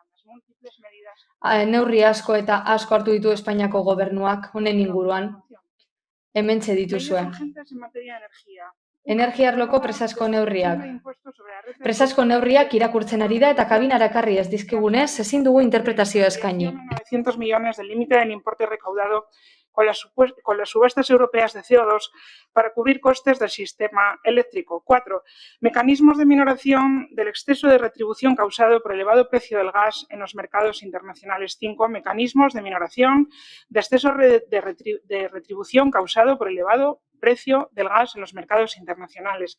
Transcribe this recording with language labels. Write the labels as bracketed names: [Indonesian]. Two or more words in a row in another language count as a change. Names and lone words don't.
[Basque] Neurri asko eta asko hartu ditu Espainiako gobernuak honen inguruan. Hementxe dituzue. Energia arloko presazko neurriak. Presazko neurriak irakurtzen ari da eta kabinara ekarri ez dizkigunez, ezin dugu interpretazio eskaini. [Spanish] 900 millones del límite del importe recaudado con las subastas europeas de CO2 para cubrir costes del sistema eléctrico. 4. Mecanismos de minoración del exceso de retribución causado por el elevado precio del gas en los mercados internacionales. 5. Mecanismos de minoración de exceso de retribución causado por el elevado precio del gas en los mercados internacionales.